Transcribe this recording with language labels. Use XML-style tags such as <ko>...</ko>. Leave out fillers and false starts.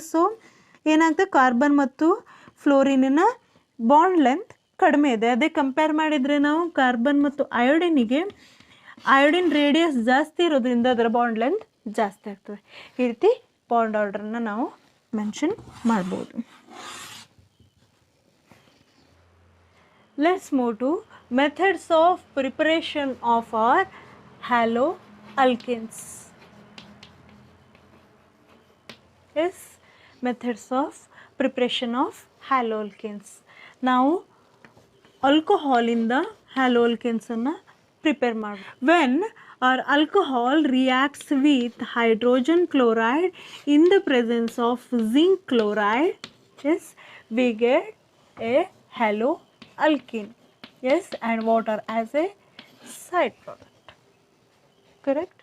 <kn>So ಏನಾಗ್ತದೆ, carbon ಮತ್ತು ಫ್ಲೋರಿನಿನ bond length ಕಡಿಮೆ ಇದೆ. ಅದೇ ಕಂಪೇರ್ ಮಾಡಿದರೆ ನಾವು ಕಾರ್ಬನ್ ಮತ್ತು ಅಯೋಡಿನಿಗೆ ಅಯೋಡಿನ್ ರೇಡಿಯಸ್ ಜಾಸ್ತಿ ಇರೋದ್ರಿಂದ ಅದರ ಬಾಂಡ್ ಲೆಂತ್ ಜಾಸ್ತಿ ಆಗ್ತದೆ. ಈ ರೀತಿ ಬಾಂಡ್ ಆರ್ಡರನ್ನು ನಾವು ಮೆನ್ಷನ್ ಮಾಡ್ಬೋದು.</kn> <en>Let's move to methods of preparation of our haloalkanes. Yes, methods of preparation of haloalkanes.</en> <kn>ನಾವು ಆಲ್ಕೋಹಾಲಿಂದ haloalkanes prepare ಮಾಡಿ.</kn> <en>When our alcohol reacts with hydrogen chloride in the presence of zinc chloride, yes, we get a haloalkane. Yes, and water as a side product. Correct.</en>